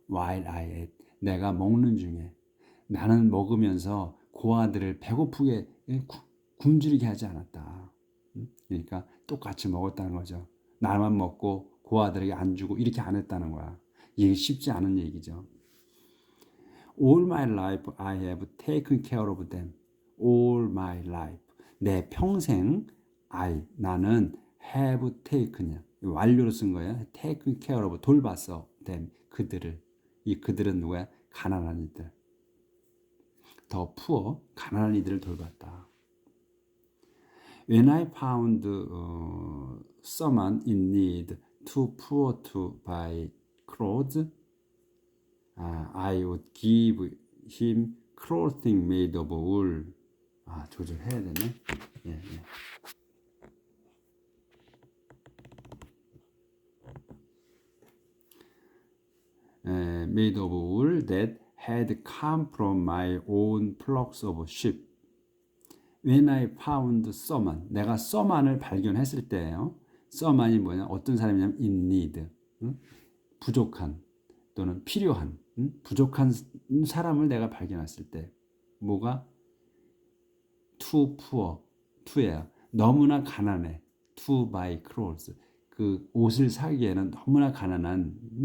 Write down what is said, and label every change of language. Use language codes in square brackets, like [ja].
[en] While I ate. [ko] 내가 먹는 중에 나는 먹으면서 고아들을 배고프게 굶주리게 하지 않았다. 그러니까 똑같이 먹었다는 거죠. 나만 먹고 고아들에게 안 주고 이렇게 안 했다는 거야. 이게 쉽지 않은 얘기죠. [en] All my life I have taken care of them. All my life. [ko] 내 평생 나는 [en] have taken [ko] 이야. 완료로 쓴 거야. [en] taken care of [ko] 돌봤어. [en] them [ko] 그들을. 이 그들은 누구야? 가난한 이들. 더 [en] poor [ko] 가난한 이들을 돌봤다. [en] When I found someone in need, too poor to buy clothes, I would give him clothing made of wool. [ko] 조절해야 되네. 예. [en] Made of wool that had come from my own flocks of sheep. When I found someone, [ko] 내가 someone을 발견했을 때예요. someone이 뭐냐? 어떤 사람이냐면 [en] in need, [ko] 부족한 또는 필요한, 부족한 사람을 내가 발견했을 때 뭐가? [en] too poor, to야. [ko] 너무나 가난해. [en] to buy clothes. [ko] 그 옷을 사기에는 너무나 가난한